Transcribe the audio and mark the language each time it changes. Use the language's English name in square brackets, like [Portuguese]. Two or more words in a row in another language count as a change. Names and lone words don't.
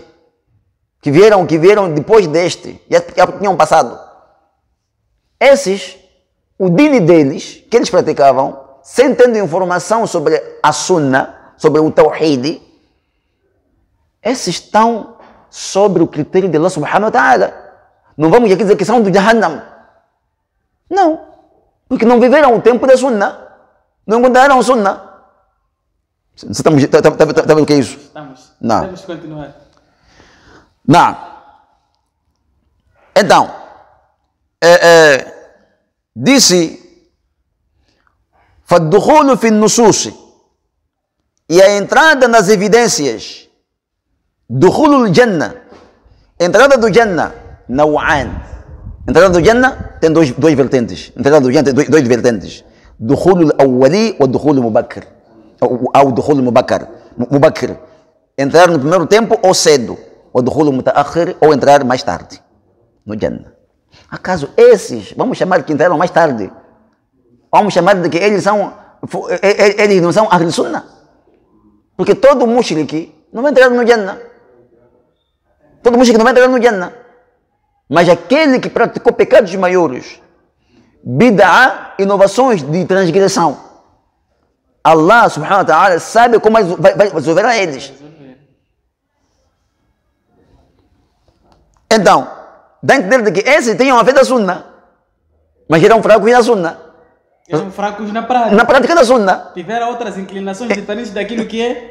[Portuguese] Que vieram depois deste, já tinham passado. Esses, o dini deles, que eles praticavam, sem tendo informação sobre a Sunna, sobre o Tawhid, esses estão sobre o critério de [Arabic] الله سبحانه وتعالى. [Portuguese] Não vamos aqui dizer que são do Jahannam. Não, porque não viveram o tempo da Sunna, não encontraram Sunna. Está vendo o que é isso? Estamos. Não. Temos que continuar. Não. Então, disse [Arabic] فالدخول في النصوص, [Portuguese] e a entrada nas evidências, [Arabic] دخول الجنة, [Portuguese] entrada do Jannah, نوعان. Entrada do Jannah tem duas vertentes. Entrada do Jannah tem duas vertentes. [Arabic] دخول الأولي والدخول المبكر, [Portuguese] ou [Arabic] دخول مبكر, [Portuguese] entrar no primeiro tempo ou cedo, ou [Arabic] دخول متأخر, [Portuguese] ou entrar mais tarde no Jannah. Acaso esses, vamos chamar que entraram mais tarde, vamos chamar de que eles não são [Arabic] أهل السنة? [Portuguese] Porque todo mushrik não vai entrar no Jannah. Todo mushrik não vai entrar no Jannah. Mas aquele que praticou pecados maiores, bid'ah, inovações de transgressão, [Arabic] الله سبحانه وتعالى [Portuguese] sabe como vai resolver a eles. Então, dá a entender que esses tinham a fé da Sunna, mas eram fracos na Sunna. Eram fracos na prática. Na prática da Sunna. Tiveram outras inclinações diferentes daquilo que é